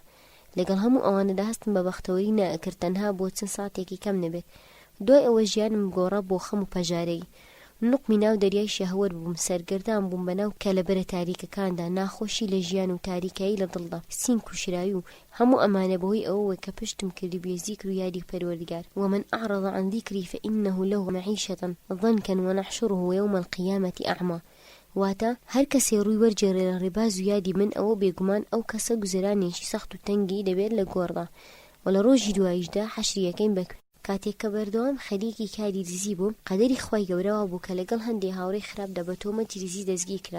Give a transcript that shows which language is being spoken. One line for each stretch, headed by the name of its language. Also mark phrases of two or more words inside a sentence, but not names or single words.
Central Kurdish: لەگەڵ هەموو ئەوانەدا هەستم بە بەختەوەری نەئەکرد تەنها بۆ چەند ساتێکی کەم نەبێت. دوای ئەوە ژیانم گۆڕە بۆ خەم و پەژارەی. نوقمی ناو دەریای شەهوەر بووم. سەرگەردان بووم بەناو کەلەبەرە تاریکەکاندا. ناخۆشی لە ژیان و تاریکایی لە دڵدا. سینگ و شراوی و هەموو ئەمانە بەهۆی ئەوەوە کە پشتم کردی بێ زیکر و یادی پەروەردگار.
Arabic: ومن أعرض عن ذكري فإنه له معيشة ضنكا ونحشره يوم القيامة أعمى.
Central Kurdish: واتە هەر کەسێ ڕووی وەرجێڕێ لە ڕێباز و یادی من ئەوە بێگومان ئەو کەسە گوزەرانێکی سەخت و تەنگی دەبێت لە گۆڕدا و لە ڕۆژی دواییشدا حەشریەکەین بە کاتێک کە بەردەوام خەریکی کاری دزی بووم قەدەری خوای گەورەوە بوو کە لەگەڵ هەندێک هاوڕێی خراپ دە بە تۆمەتی دزی دەستگیر کرا.